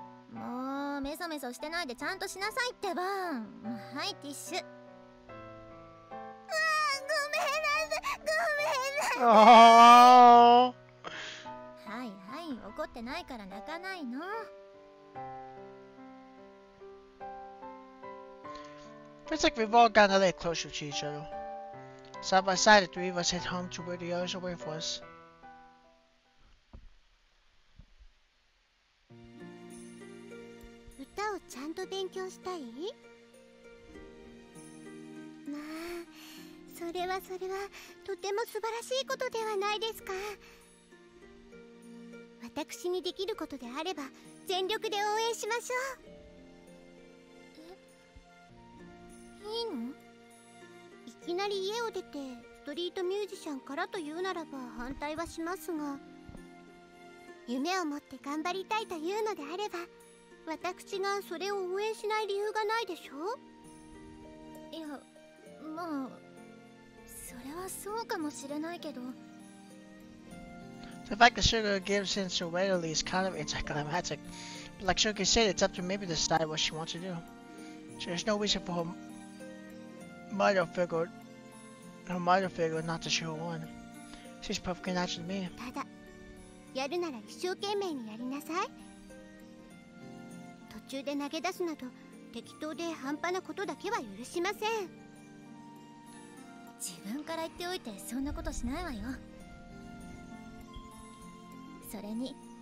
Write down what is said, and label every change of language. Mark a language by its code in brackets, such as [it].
[ja] もうメソメソしてないでちゃんとしなさいってば。はい、ティッシュ。ごめんなさい。 [en] Oh! [ja] はいはい、怒ってないから泣かないの。 [en] It's like we've all gotten a little closer to each other. Side by side, the three of us head home to where the others are waiting for us. [ja] 歌をちゃんと勉強したい？まあ、それはとても素晴らしいことではないですか。私にできることであれば全力で応援しましょう。いいの？いきなり家を出てストリートミュージシャンからというならば反対はしますが、夢を持って頑張りたいというのであれば私がそれを応援しない理由がないでしょ。いや、まあそれはそうかもしれないけど。 [en] The fact that Sugar gives in so readily is kind of anticlimactic, but like Sugar said, it's up to Mabel to decide what she wants to do. So there's no reason for her mother figure not to show one. She's perfectly natural to me. [ja] ただやるなら一生懸命にやりなさい。途中で投げ出すなど適当で半端なことだけは許しません。自分から言っておいてそんなことしないわよ。それに